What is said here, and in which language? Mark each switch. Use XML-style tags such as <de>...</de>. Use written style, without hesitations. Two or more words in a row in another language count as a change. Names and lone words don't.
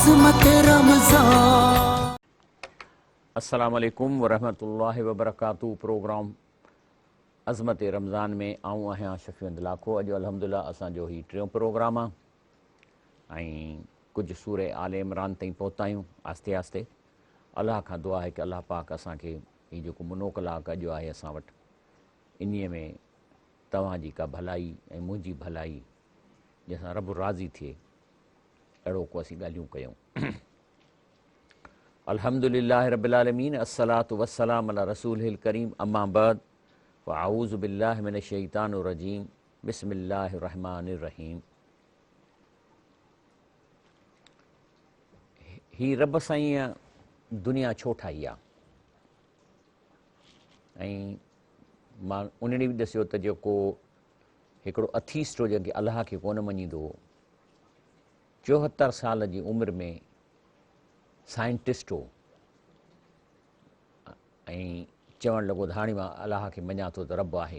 <sd>अज़मत रमज़ान।</sd> <ar>السلام عليكم ورحمة الله وبركاته.</ar> <sd>प्रोग्राम अज़मत रमज़ान में आऊं आहियां शफ़ीउद्दीन लाखो। अॼु अल्हम्दुलिल्लाह असांजो ही टियों प्रोग्राम आहे ऐं कुझु सूरे आले इमरान ताईं पहुता आहियूं आस्ते आस्ते। अलाह खां दुआ आहे कि अलाह पाक असांखे हीउ जेको मुनो कलाक अॼु आहे असां वटि, इन्हीअ में तव्हांजी का भलाई ऐं मुंहिंजी भलाई जंहिंसां रब राज़ी थिए, अहिड़ो को असीं ॻाल्हियूं कयूं।</sd> <ar>الحمد لله رب العالمين، الصلاة والسلام على رسوله الكريم، أما بعد، فأعوذ بالله من الشيطان الرجيم، بسم الله الرحمن الرحيم.</ar> <sd>ही रब साईं दुनिया छो ठाही आहे? ऐं मां उन ॾींहुं बि ॾिसियो त जेको हिकिड़ो अथीस्ट हो, जंहिंखे अलाह खे कोन मञींदो हो, 74 साल जी उमिरि में साइंटिस्ट हो ऐं चवणु लॻो त हाणे मां अलाह खे मञां थो त रब आहे।</sd>